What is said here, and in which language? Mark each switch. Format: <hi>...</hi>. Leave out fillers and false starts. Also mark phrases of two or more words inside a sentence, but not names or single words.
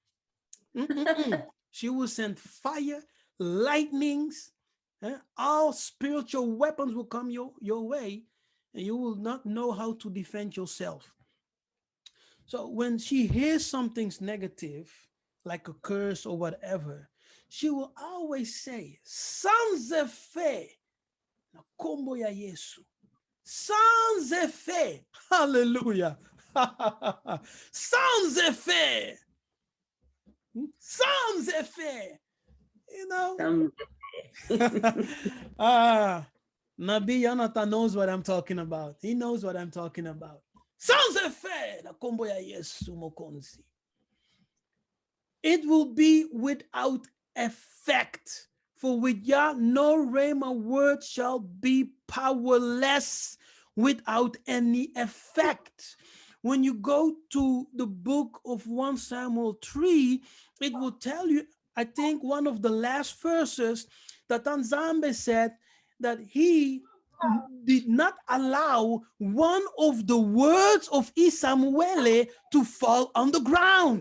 <en>She will send fire, lightnings, all spiritual weapons will come your way, and you will not know how to defend yourself. So when she hears something's negative, like a curse or whatever, she will always say,</en> <fr>sans effet,</fr> <ln>na kombo ya Yesu.</ln> <fr>Sans effet. Hallelujah. Sans effet. Sans effet.</fr> <en>You know? Nabi Jonathan knows what I'm talking about. He knows what I'm talking about.</en> <fr>Sans effet.</fr> <ln>Na kombo ya Yesu mokonzi.</ln> <en>It will be without effect. For with Yah, no rhema word shall be powerless, without any effect. When you go to the book of 1 Samuel 3, it will tell you, I think one of the last verses, that Nzambe said that he did not allow one of the words of Isamuele to fall on the ground.</en>